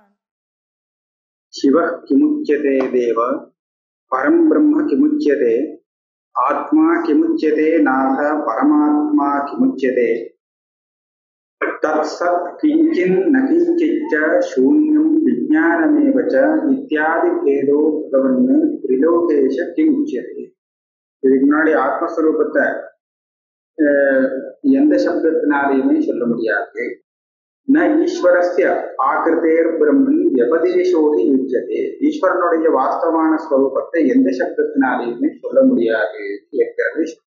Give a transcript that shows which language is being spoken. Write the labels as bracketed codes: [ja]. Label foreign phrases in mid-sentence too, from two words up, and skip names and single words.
[sa] शिवः किमुच्यते देव परं ब्रह्म किमुच्यते आत्मा किमुच्यते नाथ परमात्मा किमुच्यते तत्सत् किंचिन् न किंचिच्च शून्यं विज्ञानमेव च इत्यादि भेदो भगवन् त्रिलोकेश किमुच्यते। [ta] இதுக்கு முன்னாடி ஆத்மஸ்வரூபத்தை எந்த சப்தத்தினாலையுமே சொல்ல முடியாது. [sa] न ईश्वरस्य आकृतेः ब्रह्मन् उपदेशोऽपि युज्यते. [ta] ஈஸ்வரனுடைய வாஸ்தவமான ஸ்வரூபத்தை எந்த சப்தத்தினாலையுமே சொல்ல முடியாது இருக்கிறது.